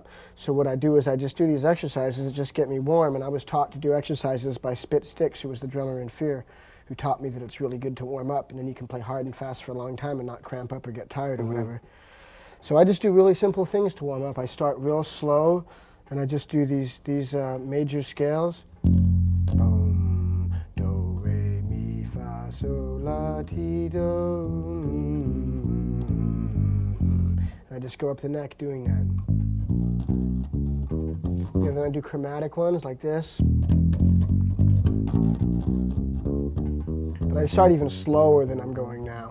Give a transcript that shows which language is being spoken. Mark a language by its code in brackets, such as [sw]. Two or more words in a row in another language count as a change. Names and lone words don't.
[en] So what I do is I just do these exercises that just get me warm, and I was taught to do exercises by Spit Sticks, who was the drummer in Fear, who taught me that it's really good to warm up, and then you can play hard and fast for a long time and not cramp up or get tired or whatever. So I just do really simple things to warm up. I start real slow, And I just do these major scales. Boom, do, re, mi, fa, sol, la, ti, do. And I just go up the neck doing that. And then I do chromatic ones like this. But I start even slower than I'm going now.